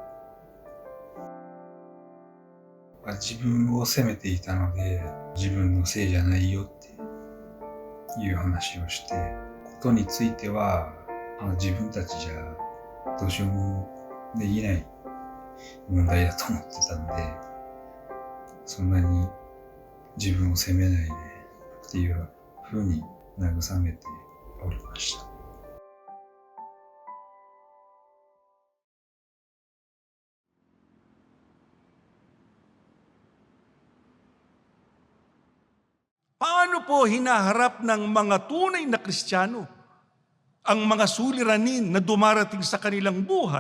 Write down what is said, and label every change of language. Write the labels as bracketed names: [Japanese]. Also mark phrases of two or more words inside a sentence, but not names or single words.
[Japanese] 自分を責めていたので、自分のせいじゃないよっていう話をして、ことについては自分たちじゃどうしようもできない問題だと思ってたんで、そんなに自分を責めないでっていう風に慰めておりました。 [Filipino] Paano po hinaharap ng mga tunay na Kristiyano ang mga suliranin na dumarating sa kanilang buhay?